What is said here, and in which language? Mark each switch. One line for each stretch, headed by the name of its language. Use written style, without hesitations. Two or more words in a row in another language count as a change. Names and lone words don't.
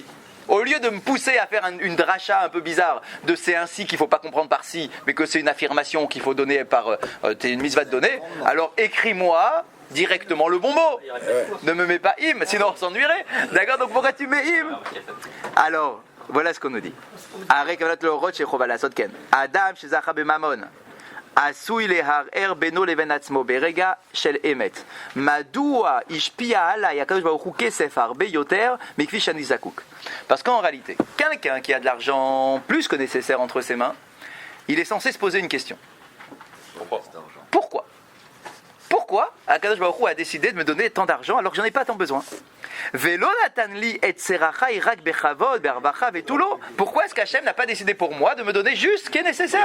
French: Au lieu de me pousser à faire une dracha un peu bizarre de c'est un si qu'il ne faut pas comprendre par si, mais que c'est une affirmation qu'il faut donner par une mitzvah de donner, alors écris-moi directement le bon mot. Ne me mets pas im, sinon on s'ennuierait. D'accord? Donc pourquoi tu mets im? Alors, voilà ce qu'on nous dit.
Hebrew: אדם שזכה בממון. עשוי להרהר בינו לבין עצמו ברגע של אמת. מדוע השפיע עליי הקדוש ברוך הוא כסף הרבה יותר מכפי שאני זקוק?
French: Parce qu'en réalité, quelqu'un qui a de l'argent plus que nécessaire entre ses mains, il est censé se poser une question. Pourquoi
Hebrew: הקדוש ברוך הוא
French: a décidé de me donner tant d'argent alors que j'en ai pas tant besoin? Pourquoi est-ce qu'Hachem n'a pas décidé pour moi de me donner juste ce qui est nécessaire?